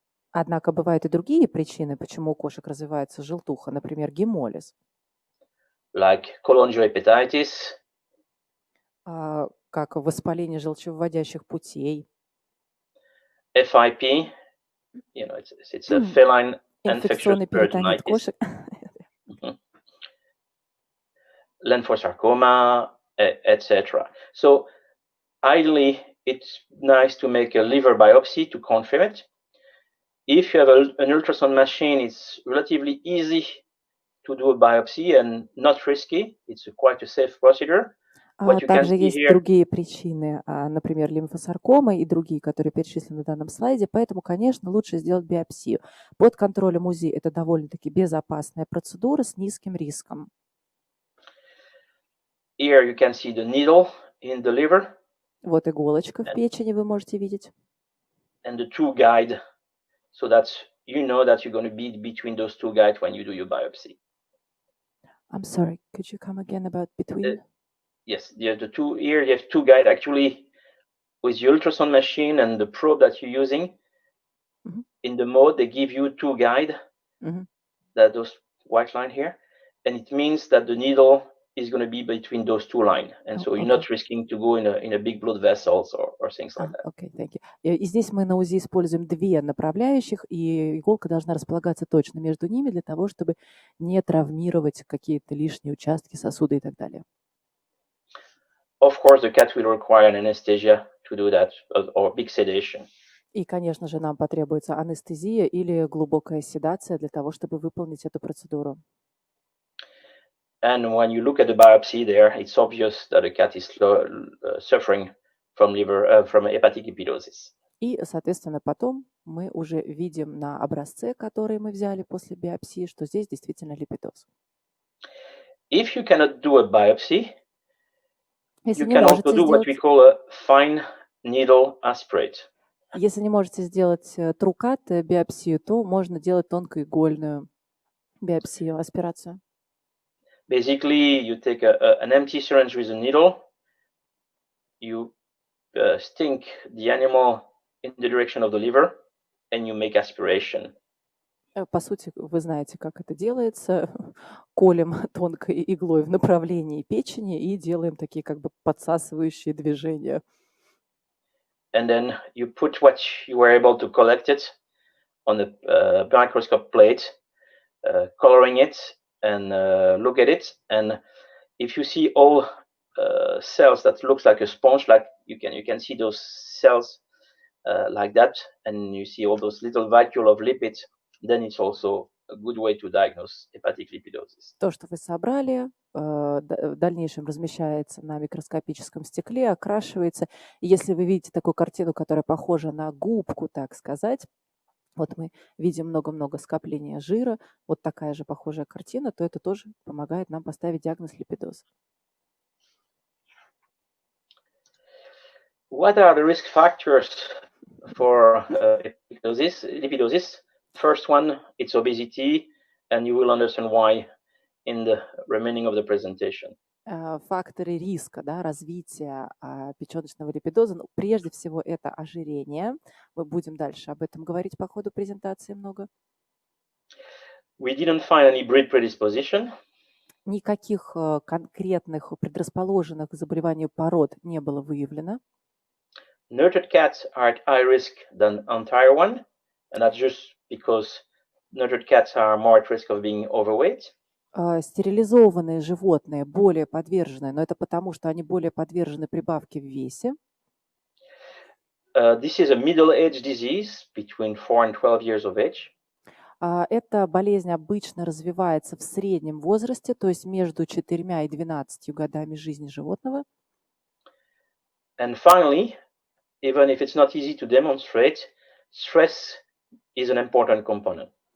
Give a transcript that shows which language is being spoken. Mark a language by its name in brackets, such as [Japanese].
[Russian] Однако бывают и другие причины, почему у кошек развивается желтуха, например, гемолиз, [English] Like cholangiohepatitis, [Russian] как воспаление желчевыводящих путей, [English] FIP, it's a feline infectious [Russian] инфекционный перитонит [English] peritonitis, [Russian] кошек. [English] lymphosarcoma, etc. So ideally, it's nice to make a liver biopsy to confirm it. If you have an ultrasound machine, it's relatively easy to do a biopsy and not risky. It's quite a safe procedure. What you can [Russian] Также [English] see [Russian] есть [English] here, [Russian] другие причины, например, лимфосаркома и другие, которые перечислены на данном слайде, поэтому, конечно, лучше сделать биопсию. Под контролем УЗИ это довольно-таки безопасная процедура с низким риском. [English] here you can see the needle in the liver [Russian] Вот иголочка в печени вы можете видеть. [English] and the two guide, so that you know that you're going to be between those two guides when you do your biopsy. I'm sorry, could you come again about between? Yes, the two here you have two guide actually with the ultrasound machine and the probe that you're using. Mhm. In the mode, they give you two guide, that those white line here, and it means that the needle is going to be between those two lines, and so you're not risking to go in a big blood vessels or things like that. Okay, thank you. [Russian] И здесь мы на УЗИ используем две направляющих, и иголка должна располагаться точно между ними для того, чтобы не травмировать какие-то лишние участки, сосуды и так далее. [English] Of course, the cat will require an anesthesia to do that, or big sedation. [Russian] И, конечно же, нам потребуется анестезия или глубокая седация для того, чтобы выполнить эту процедуру. [English] And when you look at the biopsy there, it's obvious that the cat is suffering from hepatic lipidosis. [Russian] И, соответственно, потом мы уже видим на образце, который мы взяли после биопсии, что здесь действительно липидоз. [English] If you cannot do a biopsy, [Russian] Если [English] you [Russian] не [English] can also [Russian] можете [English] do what we [Russian] сделать, [English] call a fine needle aspirate. [Russian] если не можете сделать трукат, биопсию, то можно делать тонкоигольную биопсию, аспирацию. [English] Basically, you take an empty syringe with a needle, you stick the animal in the direction of the liver, and you make aspiration. [Russian] По сути, вы знаете, как это делается. Колем тонкой иглой в направлении печени и делаем такие как бы подсасывающие движения. [English] And then you put what you were able to collect it on a microscope plate, coloring it, and look at it. And if you see all cells that looks like a sponge, like you can see those cells like that, and you see all those little vacuole of lipids, then it's also a good way to diagnose hepatic lipidosis. [Russian] То, что вы собрали, в дальнейшем размещается на микроскопическом стекле, окрашивается. И если вы видите такую картину, которая похожа на губку, так сказать, вот мы видим много-много скопления жира, вот такая же похожая картина, то это тоже помогает нам поставить диагноз липидоз. [English] What are the risk factors for lipidosis? First one, it's obesity, and you will understand why in the remaining of the presentation. [Russian] Факторы риска, да, развития печеночного липидоза. Ну, прежде всего, это ожирение. Мы будем дальше об этом говорить по ходу презентации много. [English] We didn't find any breed predisposition. [Russian] Никаких конкретных предрасположенных к заболеванию пород не было выявлено. [English] Nurtured cats are at higher risk than entire one, and that's just because nurtured cats are more at risk of being overweight. [Russian] Стерилизованные животные более подвержены, но это потому, что они более подвержены прибавке в весе. [English] This is a middle-aged disease between 4 and 12 years of age. [Russian] Эта болезнь обычно развивается в среднем возрасте, то есть между 4 и 12 годами жизни животного. [English] And finally, even if it's not easy to demonstrate, stress is an important component.